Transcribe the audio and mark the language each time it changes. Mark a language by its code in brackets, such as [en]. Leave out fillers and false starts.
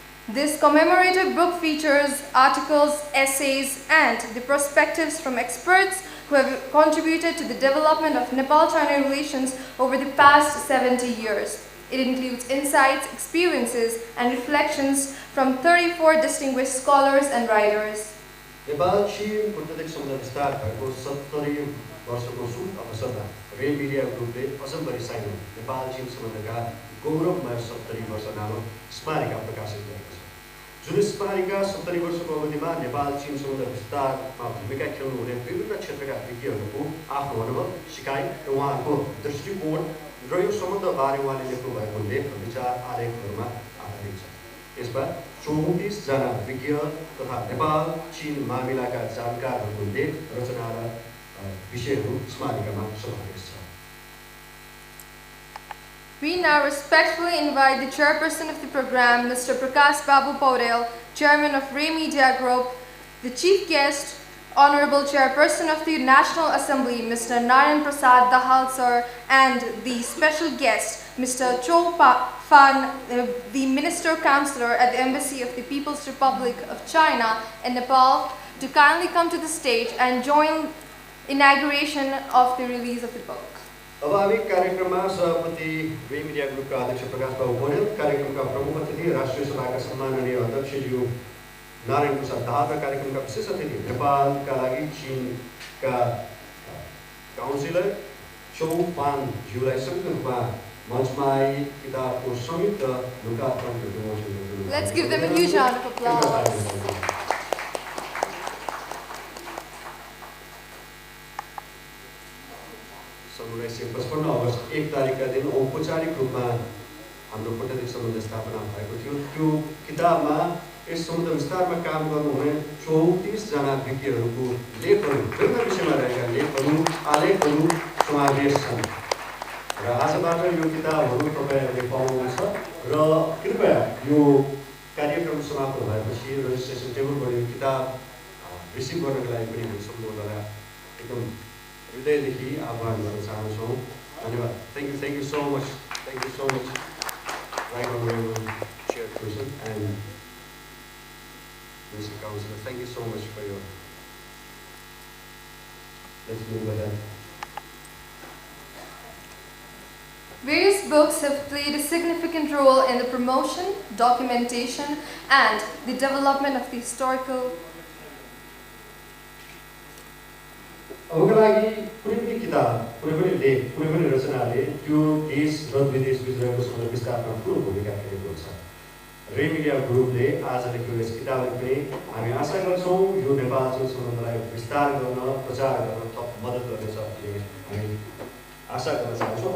[en] This commemorative book features articles, essays, and the perspectives from experts who have contributed to the development of Nepal-China relations over the past 70 years. It includes insights, experiences, and reflections from 34 distinguished scholars and writers. [ne] नेपाल-चीन कूटनीतिक सम्बन्ध विस्तार भएको 70 वर्षको शुभ अवसरमा रे media ग्रुपले अजम्बरी साइनो नेपाल-चीन सम्बन्धका गौरवमय 70 वर्ष नामक स्मारिका प्रकाशित गरेको छ। जुन स्मारिका 70 वर्षको अवधिमा नेपाल-चीन सम्बन्ध विस्तारमा भूमिका खेल्नुहुने विभिन्न क्षेत्रका विज्ञहरूको आफ्नो अनुभव, सिकाइ र उहाँहरूको दृष्टिकोण र यो सम्बन्धबारे उहाँले लेख्नु भएको लेख र विचार आलेखहरूमा आधारित छ। यसमा 34 जना विज्ञ तथा नेपाल-चीन मामिलाका जानकारहरूको लेख, रचना र विषयहरू स्मारिकामा समावेश छ। [en] We now respectfully invite the chairperson of the program, Mr. Prakash Babu Paudel, chairman of Ray Media Group, the chief guest, Honorable Chairperson of the National Assembly, Mr. Narayan Prasad Dahal sir, and the special guest, Mr. Cho Fan, the Minister Counselor at the Embassy of the People's Republic of China in Nepal, to kindly come to the stage and join inauguration of the release of the book. [ne] अब हामी कार्यक्रममा सभापति रे media ग्रुपका अध्यक्ष प्रकाश बाबु पौडेल, कार्यक्रमका प्रमुख अतिथि राष्ट्रिय सभाका सम्माननीय अध्यक्षज्यू नारायण प्रसाद दाहालका कार्यक्रमका विशेष अतिथि नेपालका लागि चीनका काउन्सिलर चौ पान ज्यूलाई संयुक्त रूपमा मञ्चमा आई किताबको संयुक्त लोकार्पण विमोचन गर्नु। [en] Let's give them a huge round of applause. [ne] सन् 1955 अगस्त 1 तारिकका दिन औपचारिक रूपमा हाम्रो कूटनीतिक सम्बन्ध स्थापना भएको थियो। त्यो किताबमा यस सम्बन्ध विस्तारमा काम गर्नुहुने 34 जना व्यक्तिहरूको लेखहरू, विभिन्न विषयमा रहेका लेखहरू, आलेखहरू समावेश छन् र आजबाट यो किताबहरू तपाईँहरूले पाउनुहुन्छ र कृपया यो कार्यक्रम समाप्त भएपछि रेजिस्ट्रेसन टेबलबाट यो किताब रिसिभ गर्नको लागि पनि हामी सम्पूर्णलाई एकदम हृदयदेखि आह्वान गर्न चाहन्छौँ। धन्यवाद। [en] Thank you so much. Thank you so much. Right Honorable Chairperson and Mr. Councillor, thank you so much for your. Let's move ahead. Various books have played a significant role in the promotion, documentation, and the development of the historical. [ne] अबका लागि कुनै पनि किताब, कुनै पनि लेख, कुनै पनि रचनाले त्यो देश र विदेश बिच रहेको सम्बन्ध विस्तारमा ठुलो भूमिका खेलेको हुन्छ। रे मिडिया ग्रुपले आज लेखेको यस किताबले पनि हामी आशा गर्छौँ यो नेपाल चीन सम्बन्धलाई विस्तार गर्न, प्रचार गर्न थप मद्दत गर्नेछ भन्ने हामी आशा गर्न चाहन्छौँ।